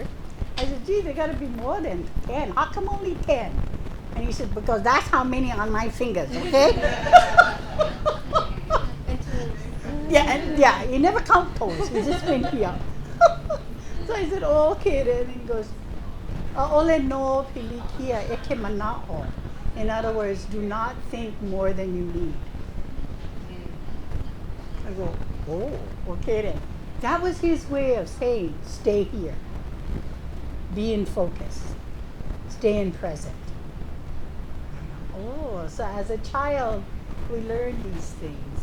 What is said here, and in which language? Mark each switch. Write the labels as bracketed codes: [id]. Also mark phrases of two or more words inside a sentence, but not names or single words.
[en] I said, gee, there got to be more than 10. How come only 10? And he said, because that's how many on my fingers, okay? Yeah, he never count toes. He just went here. So I said, oh, okay then. And he goes, [haw] ole no pilikia eke mana'o. [en] In other words, do not think more than you need. I go, oh, okay then. That was his way of saying, stay here. Be in focus. Stay in present. Oh, so as a child, we learned these things.